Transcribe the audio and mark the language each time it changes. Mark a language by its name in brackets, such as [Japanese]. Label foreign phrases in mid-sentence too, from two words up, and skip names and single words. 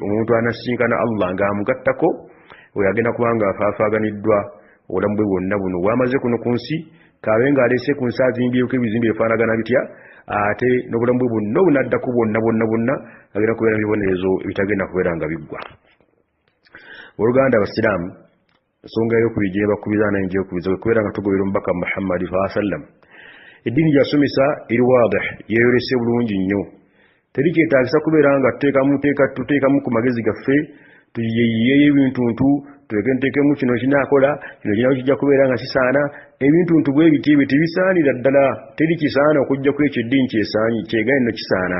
[Ganda] Omuntu anasinkana Allah ng'amugattako oyo agenda kubanga afaafaaganiddwa obulamu bwe bwonna buno bw'amaze kuno ku nsi, kaabe ng'aleese ku nsi azimbyeko ebizimbe bifaanagana bitya, ate n'obulamu bwe bwonna obunaddako bwonna agenda kubeera ebibonerezo ebitagenda kubeera nga biggwa. Oluganda abasiraamu ensonga ey'okubiri gye bakubiza n'engyekubiza bwe kubeera nga tugobera omubaka Muhammad [Arabic] صلى الله عليه وسلم. [Ganda] Eddiini gy'asomesa eri waadih, yeeyolese bulungi nnyo. Teri kyetaagisa kubeera nga tuteekamu ku magezi gaffe tuyeeyeeyo ebintuntu, tuteekemu kino kinaakola, kino kinaawo kijja kubeera nga kisaana. Ebintuntu bwe biti ebyo tebisaanira ddala, teri kisaana okujja ku ekyo eddiini kyegaanye no kisaana.